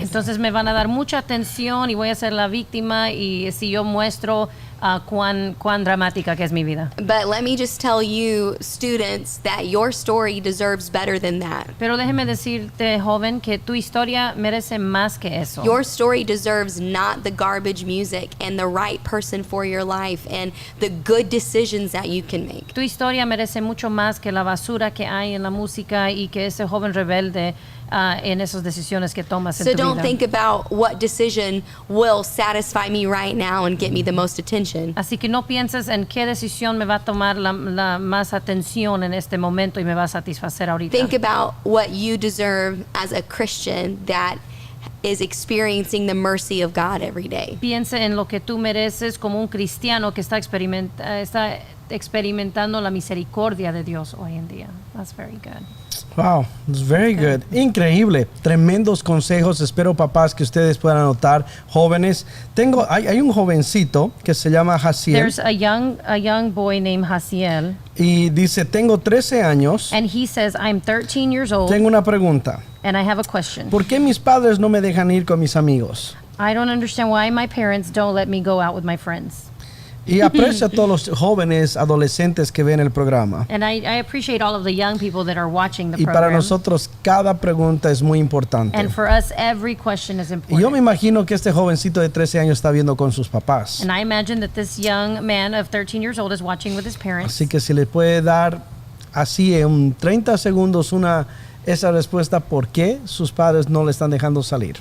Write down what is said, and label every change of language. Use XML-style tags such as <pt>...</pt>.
<es>Entonces me van a dar mucha atención y voy a ser la víctima y si yo muestro cuán dramática que es mi vida.</es> <en>But let me just tell you, students, that your story deserves better than that.</en> <es>Pero déjeme decirte, joven, que tu historia merece más que eso.</es> <en>Your story deserves not the garbage music and the right person for your life and the good decisions that you can make.</en> <es>Tu historia merece mucho más que la basura que hay en la música y que ese joven rebelde en esas decisiones que tomas en</es> <en>So</en> <es>tu</es> <en>don't think about what decision will satisfy me right now and get me the most attention.</en> <es>Así que no pienses en qué decisión me va a tomar la más atención en este momento y me va a satisfacer ahorita.</es> <en>Think about what you deserve as a Christian that is experiencing the mercy of God every day.</en> <es>Piense en lo que tú mereces como un cristiano que está experimentando la misericordia de Dios hoy en día.</es> <en>That's very good. Wow, it's very good.</en> <es>Increíble. Tremendos consejos. Espero, papás, que ustedes puedan anotar. Jóvenes. Hay un jovencito que se llama Jaciel.</es> <en>There's a young boy named Jaciel,</en> <es>Y dice, tengo 13 años.</es> <en>and he says, I'm 13 years old,</en> <es>Tengo una pregunta.</es> <en>and I have a question.</en> <es>¿Por qué mis padres no me dejan ir con mis amigos?</es> <en>I don't understand why my parents don't let me go out with my friends.</en> <es>Y aprecio a todos los jóvenes adolescentes que ven el programa.</es> <en>And I appreciate all of the young people that are watching the</en> <es>Y para</es> <en>program.</en> <es>nosotros cada pregunta es muy importante.</es> <en>And for us, every question is</en> <es>Y</es> <en>important.</en> <es>yo me imagino que este jovencito de 13 años está viendo con sus papás.</es> <en>And I imagine that this young man of 13 years old is watching with his parents.</en> <es>Así que si le puede dar así en 30 segundos esa respuesta por qué sus padres no le están dejando salir.</es>